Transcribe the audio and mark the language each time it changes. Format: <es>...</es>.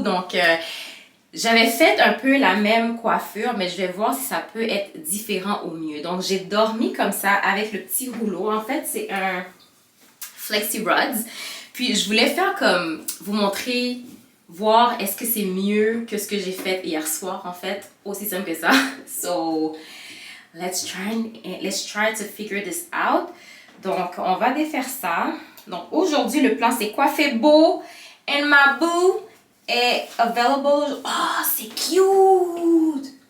<fr>Donc, j'avais fait un peu la même coiffure, mais je vais voir si ça peut être différent au mieux. Donc, j'ai dormi comme ça avec le petit rouleau. En fait, c'est un Flexi Rods. Puis, je voulais faire comme, vous montrer, voir est-ce que c'est mieux que ce que j'ai fait hier soir, en fait. Aussi simple que ça.</fr> <en>So, let's try to figure this out.</en> <fr>Donc, on va défaire ça. Donc, aujourd'hui, le plan, c'est coiffer beau.</fr> <en>And my boo</en> <fr>est available. Oh, c'est cute!</fr>